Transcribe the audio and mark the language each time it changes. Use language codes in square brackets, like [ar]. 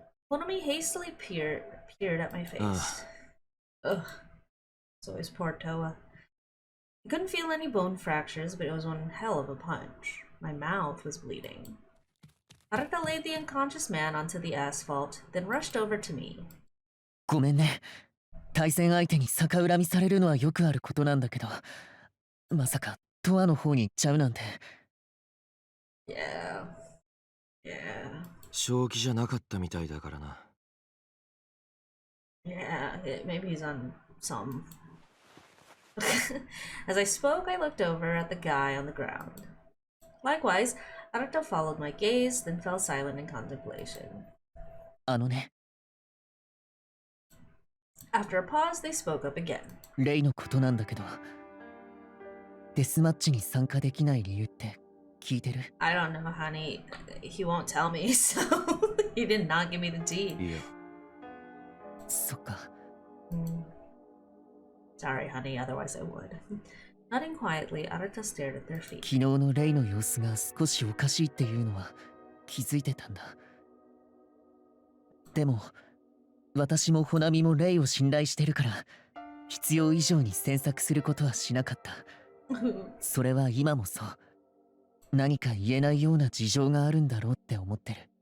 [en] Honami hastily peered at my face. Ugh. It's always poor Toa. I couldn't feel any bone fractures, but it was one hell of a punch. My mouth was bleeding. Arata laid the unconscious man onto the asphalt, then rushed over to me. [ja] ごめんね。対戦相手に逆恨みされるのはよくあることなんだけど、まさかトアの方に行っちゃうなんて。 [en] Yeah. [ja] 正気じゃなかったみたいだからな。 [en] Yeah, maybe he's on some. As I spoke, I looked over at the guy on the ground. Likewise, Arata followed my gaze, then fell silent in contemplation. [ja] あのね。 [en] After a pause, they spoke up again. [ja] レイのことなんだけど、デスマッチに参加できない理由って聞いてる？ [en] I don't know, honey. He won't tell me, so he did not give me the tea. [ja] いや。そっか。 [en] Sorry, honey, otherwise I would. Nodding quietly, Arata stared at their feet. [ja] 昨日のレイの様子が少しおかしいっていうのは気づいてたんだ。でも、私もホナミもレイを信頼してるから、必要以上に詮索することはしなかった。それは今もそう。何か言えないような事情があるんだろうって思ってる。